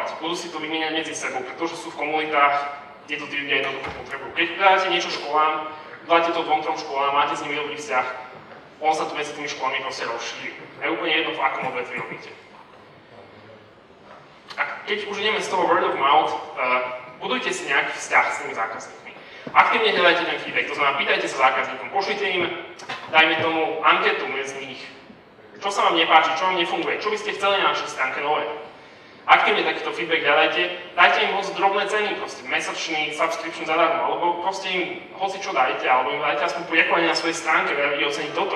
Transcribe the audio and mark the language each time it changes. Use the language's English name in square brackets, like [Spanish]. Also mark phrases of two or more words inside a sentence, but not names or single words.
[Slovak] Budú si to vymieňať medzi sebou, pretože sú v komunitách, kde to tí ľudia jednoducho potrebujú. Keď dáte niečo školám, dáte to 2-3 školám, máte s nimi dobrý vzťah, on sa tu medzi tými školami proste rozšíri. A je úplne jedno, v akom odvetvi robíte. A keď už ideme z toho [English] word of mouth, [Slovak] budujte si nejaký vzťah s tými zákazníkmi. Aktívne hľadajte ten feedback, to znamená, pýtajte sa zákazníkom, pošlite im, dajme tomu, anketu medzi nich. Čo sa vám nepáči, čo vám nefunguje, čo by ste chceli na našej stránke nové. Aktívne takýto feedback hľadajte, dajte im hoci drobné ceny, proste mesačný subscription zadarmo, alebo proste im hoci čo dajte, alebo im dajte aspoň poďakovanie na svojej stránke, veľmi oceniť toto.